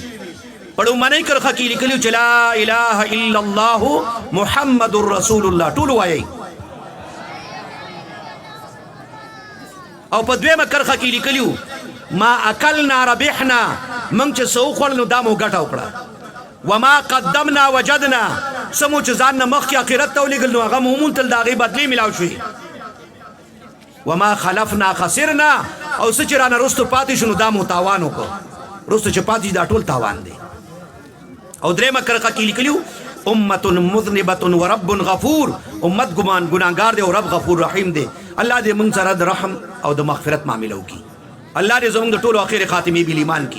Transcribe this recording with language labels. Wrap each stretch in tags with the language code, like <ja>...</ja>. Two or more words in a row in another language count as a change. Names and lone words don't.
<ps>په لومړنۍ کرښه کې لیکلي چې</ps> <ar>لا اله الا الله محمد رسول الله،</ar> <ps>ټول وایي. او په دویمه کرښه کې لیکلي</ps> <ar>ما اکلنا ربحنا،</ar> <ps>موږ چې څه وخوړل نو دا مو ګټه وکړه.</ps> <ar>وما قدمنا وجدنا،</ar> <ps>سمو چې ځان نه مخکې آخرت ته ولېږل نو هغه مو وموندل، د هغې بدلې میلاو شوې.</ps> <ar>وما خلفنا خسرنا،</ar> <ps>او څه چې رانه رستو پاتې شو نو دا مو تاوان وکړو. رستو چې پاتې دا ټول تاوان دی. او درېیمه کرښه کې لیکلي</ps> <ar>امة مذنبة ورب غفور،</ar> <ps>امت ګناهګار دی او رب غفور رحیم دی. الله دې موږ سره د رحم او د مغفرت معامله وکړي. الله دې زموږ د ټولو اخر خاتمې بالایمان کی.</ps>